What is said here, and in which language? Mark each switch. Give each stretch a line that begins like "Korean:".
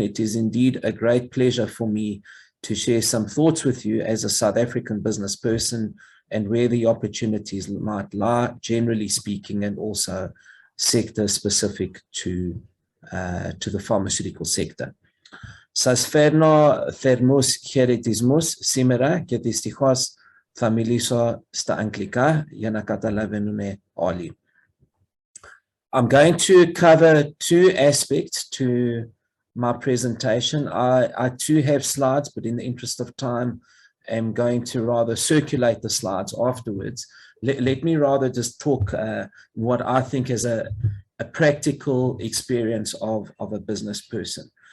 English: It is indeed a great pleasure for me to share some thoughts with you as a South African business person and where the opportunities might lie, generally speaking, and also sector specific to the pharmaceutical sector.
Greek: Σας φέρνω θερμούς χαιρετισμούς σήμερα και δυστυχώς θα μιλήσω στα αγγλικά για να καταλαβαίνουμε όλοι.
English: I'm going to cover two aspects to my presentation. I too have slides, but in the interest of time, I'm going to rather circulate the slides afterwards. Let me rather just talk what I think is a practical experience of a business person.